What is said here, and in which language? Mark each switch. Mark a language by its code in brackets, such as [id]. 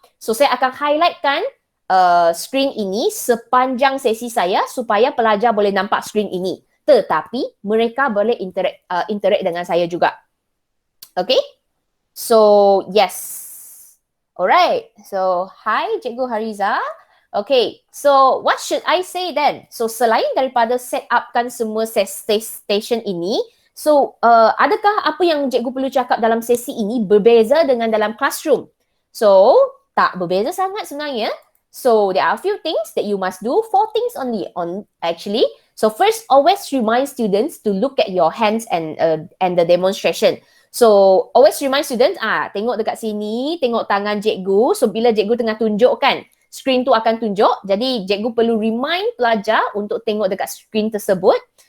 [ms] So saya akan highlightkan screen ini sepanjang sesi saya supaya pelajar boleh nampak screen ini. Tetapi mereka boleh interact dengan saya juga. Okay? [en] So, yes. Alright. So, hi Cikgu Hariza. Okay. So, what should I say then? [ms] So, selain daripada set upkan semua station ini, so, adakah apa yang cikgu perlu cakap dalam sesi ini berbeza dengan dalam classroom? So, tak berbeza sangat sebenarnya. [en] So, there are a few things that you must do. 4 things only actually. So first, always remind students to look at your hands and the demonstration. So always remind students, [ms] tengok dekat sini, tengok tangan cikgu. So bila cikgu tengah tunjuk kan, screen tu akan tunjuk. Jadi cikgu perlu remind pelajar untuk tengok dekat screen tersebut.